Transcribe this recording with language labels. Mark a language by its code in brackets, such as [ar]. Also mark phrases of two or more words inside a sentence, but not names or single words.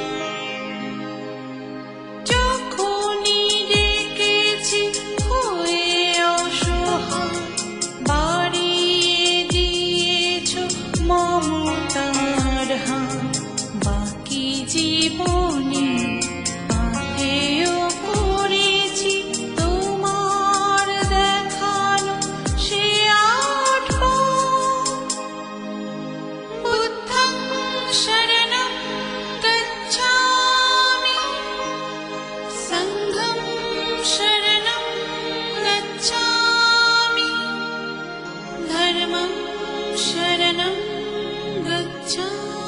[bn] যখনই ডেকেছি হয়ে অসহায়, বাড়িয়ে দিয়েছ মমতার হাত। বাকি জীবনে পাথেয় করেছি তোমার দেখানো সে আট পথ। [pi] বুদ্ধং শরণং গচ্ছামি, সংঘং শরণং গচ্ছামি, ধর্মং শরণং গচ্ছামি।